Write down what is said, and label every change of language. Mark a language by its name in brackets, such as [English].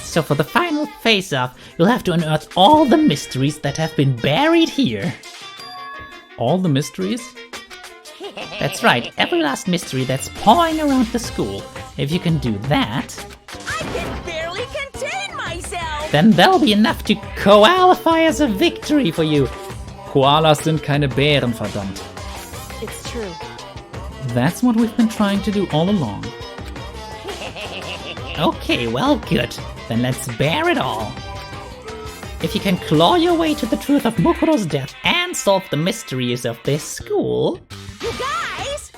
[English] So for the final face-off, you'll have to unearth all the mysteries that have been buried here. All the mysteries? That's right, every last mystery that's pawing around the school. If you can do that, I can barely contain myself! then that'll be enough to qualify as a victory for you. [German] Koalas sind keine Bären, verdammt. [English] It's true. That's what we've been trying to do all along. Okay, well, good. Then let's bear it all. If you can claw your way to the truth of Mukuro's death and solve the mysteries of this school, You guys!